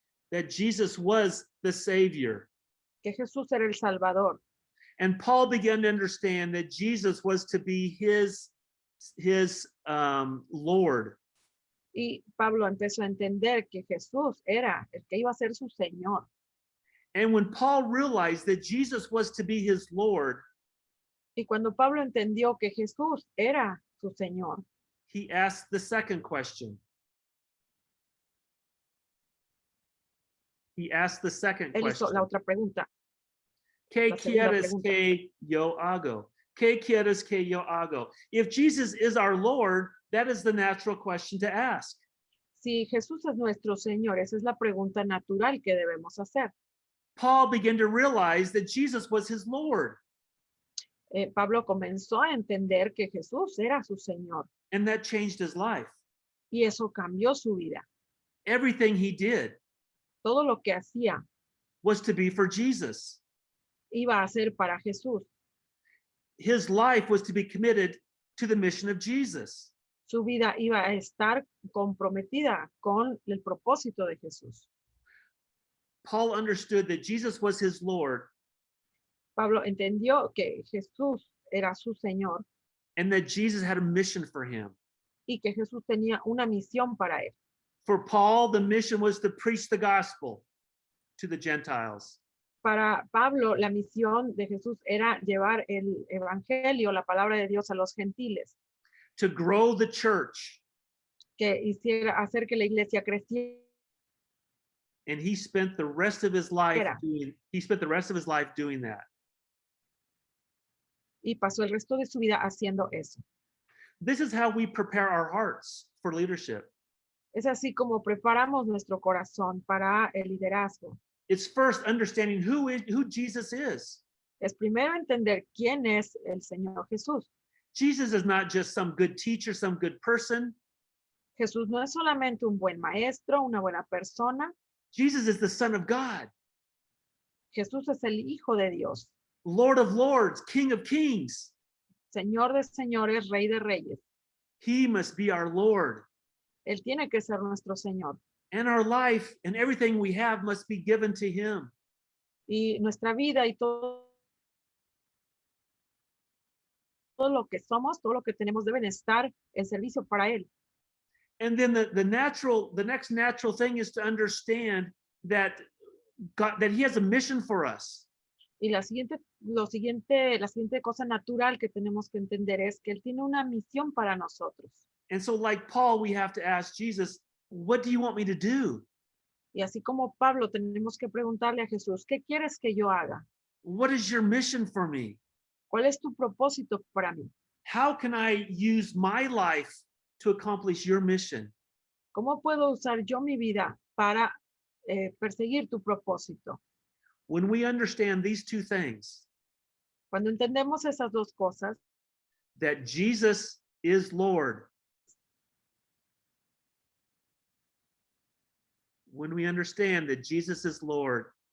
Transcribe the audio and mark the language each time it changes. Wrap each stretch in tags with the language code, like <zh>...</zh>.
<en>That Jesus was the Savior.</en> <es>Que Jesús era el Salvador.</es> <en>And Paul began to understand that Jesus was to be his Lord.</en> <es>Y Pablo empezó a entender que Jesús era el que iba a ser su Señor.</es> <en>And when Paul realized that Jesus was to be his Lord,</en> <es>Y cuando Pablo entendió que Jesús era su Señor,</es> <en>he asked the second question. He asked the second</en> <es>él hizo</es> <en>question.</en> <es>la otra pregunta. ¿Qué La segunda quieres pregunta. que yo hago? ¿Qué quieres que yo hago?</es> <en>If Jesus is our Lord, that is the natural question to ask.</en> <es>Si Jesús es nuestro Señor, esa es la pregunta natural que debemos hacer.</es> <en>Paul began to realize that Jesus was his Lord,</en> <es>Pablo comenzó a entender que Jesús era su Señor</es> <en>and that changed his life.</en> <es>y eso cambió su vida.</es> <en>Everything he did</en> <es>Todo lo que hacía</es> <en>was to be for Jesus.</en> <es>iba a ser para Jesús.</es> <en>His life was to be committed to the mission of Jesus.</en> <es>Su vida iba a estar comprometida con el propósito de Jesús.</es> <en>Paul understood that Jesus was his Lord</en> <es>Pablo entendió que Jesús era su Señor</es> <en>and that Jesus had a mission for him.</en> <es>y que Jesús tenía una misión para él.</es> <en>For Paul, the mission was to preach the gospel to the Gentiles.</en> <es>Para Pablo, la misión de Jesús era llevar el evangelio, la palabra de Dios a los gentiles,</es> <en>To grow the church.</en> <es>que hiciera hacer que la iglesia creciera.</es> <en>And he spent the rest of his life</en> <es>Era.</es> <en>doing that.</en> <es>Y pasó el resto de su vida haciendo eso.</es> <en>This is how we prepare our hearts for leadership.</en> <es>Es así como preparamos nuestro corazón para el liderazgo.</es> <en>It's first understanding who Jesus is.</en> <es>Es primero entender quién es el Señor Jesús.</es> <en>Jesus is not just some good teacher, some good person.</en> <es>Jesús no es solamente un buen maestro, una buena persona.</es> <en>Jesus is the Son of God.</en> <es>Jesús es el Hijo de Dios.</es> <en>Lord of lords, King of kings.</en> <es>Señor de señores, Rey de reyes.</es> <en>He must be our Lord.</en> <es>Él tiene que ser nuestro Señor.</es> <en>And our life and everything we have must be given to him.</en> <es>Y nuestra vida y todo lo que somos, todo lo que tenemos deben estar en servicio para Él.</es> <en>And then the next natural thing is to understand that God, that he has a mission for us.</en> <es>Y la siguiente cosa natural que tenemos que entender es que Él tiene una misión para nosotros.</es> <en>And so like Paul, we have to ask Jesus, what do you want me to do?</en> <es>Y así como Pablo, tenemos que preguntarle a Jesús, ¿qué quieres que yo haga?</es> <en>What is your mission for me?</en> <es>¿Cuál es tu propósito para mí?</es> <en>How can I use my life to accomplish your mission?</en> <es>¿Cómo puedo usar yo mi vida para perseguir tu propósito?</es> <en>When we understand these two things,</en> <es>Cuando entendemos esas dos cosas,</es> <en>that Jesus is Lord, when we understand that Jesus is Lord,</en>